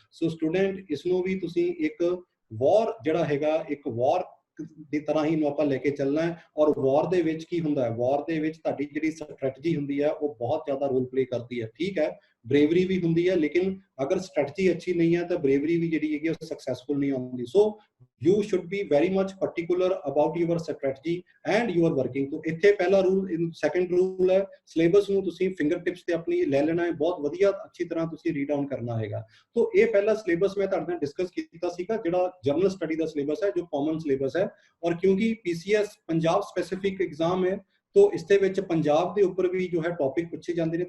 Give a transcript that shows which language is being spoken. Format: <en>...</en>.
<pa>ਸੋ student, ਇਸ ਨੂੰ ਵੀ ਤੁਸੀਂ ਇੱਕ ਵਾਰ ਜਿਹੜਾ ਹੈਗਾ, ਇੱਕ ਵਾਰ ਦੀ ਤਰ੍ਹਾਂ ਹੀ ਨੂੰ ਆਪਾਂ ਲੈ ਕੇ ਚੱਲਣਾ ਹੈ। ਔਰ ਵਾਰ ਦੇ ਵਿੱਚ ਕੀ ਹੁੰਦਾ ਹੈ, ਵਾਰ ਦੇ ਵਿੱਚ ਤੁਹਾਡੀ ਜਿਹੜੀ ਸਟ੍ਰੈਟਜੀ ਹੁੰਦੀ ਹੈ ਉਹ ਬਹੁਤ ਜ਼ਿਆਦਾ ਰੋਲ ਪਲੇ ਕਰਦੀ ਹੈ। ਠੀਕ ਹੈ, ਬਰੇਵਰੀ ਵੀ ਹੁੰਦੀ ਹੈ, ਲੇਕਿਨ ਅਗਰ ਸਟ੍ਰੈਟਜੀ ਅੱਛੀ ਨਹੀਂ ਹੈ ਤਾਂ ਬਰੇਵਰੀ ਵੀ ਜਿਹੜੀ ਹੈਗੀ ਉਹ ਸਕਸੈਸਫੁਲ ਨਹੀਂ ਆਉਂਦੀ।</pa> <en>So you should be very much particular about your strategy and your working।</en> <pa>तो ਇੱਥੇ ਪਹਿਲਾ ਰੂਲ, ਸੈਕੰਡ ਰੂਲ ਹੈ, ਸਿਲੇਬਸ ਨੂੰ ਤੁਸੀਂ ਫਿੰਗਰ ਟਿਪਸ ਤੇ ਆਪਣੀ ਲੈ ਲੈਣਾ ਹੈ, ਬਹੁਤ ਵਧੀਆ ਅੱਛੀ ਤਰ੍ਹਾਂ ਤੁਸੀਂ ਰੀਡ ਆਊਟ ਕਰਨਾ ਹੈਗਾ। तो ਇਹ ਪਹਿਲਾ ਸਿਲੇਬਸ ਮੈਂ ਤੁਹਾਡੇ ਨਾਲ ਡਿਸਕਸ ਕੀਤਾ ਸੀਗਾ, ਜਿਹੜਾ ਜਨਰਲ ਸਟੱਡੀ ਦਾ ਸਿਲੇਬਸ ਹੈ, ਜੋ ਕਾਮਨ ਸਿਲੇਬਸ ਹੈ। ਔਰ ਕਿਉਂਕਿ PCS ਪੰਜਾਬ ਸਪੈਸੀਫਿਕ ਐਗਜ਼ਾਮ ਹੈ, तो ਇਸ ਦੇ ਵਿੱਚ ਪੰਜਾਬ ਦੇ ਉੱਪਰ ਵੀ ਜੋ ਹੈ ਟੌਪਿਕ ਪੁੱਛੇ ਜਾਂਦੇ ਨੇ।</pa>